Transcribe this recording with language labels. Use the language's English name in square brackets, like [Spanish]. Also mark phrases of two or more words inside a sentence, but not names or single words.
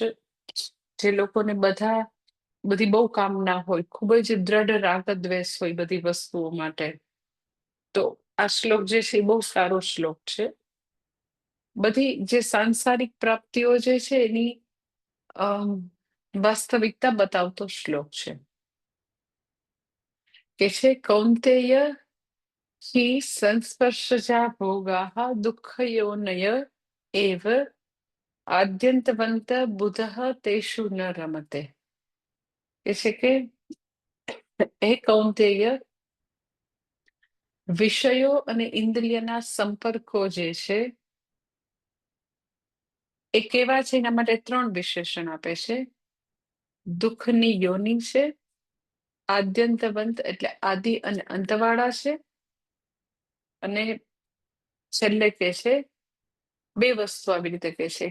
[Gujarati] જે લોકોને બધી બહુ કામના હોય, ખૂબ જ દ્રઢ રાગ દ્વેષ હોય બધી વસ્તુઓ માટે, તો આ શ્લોક જે છે એ બહુ સારો શ્લોક છે. બધી જે સાંસારિક પ્રાપ્તિઓ જે છે એની વાસ્તવિકતા બતાવતો શ્લોક છે. કે છે કૌંતેય [Sanskrit] हि संस्पर्शजा भोगाः दुःखयोनय एव आद्यन्तवन्त बुधः तेषु न रमते. [Gujarati] કે છે કે હે કૌંતેય, વિષયો અને ઇન્દ્રિયના સંપર્કો જે છે એ કેવા છે એના માટે 3 વિશેષણ આપે છે. દુઃખની યોની છે, આદ્યંતવંત એટલે આદિ અને અંતવાળા છે, અને છેલ્લે કે છે 2 વસ્તુ આવી રીતે કે છે.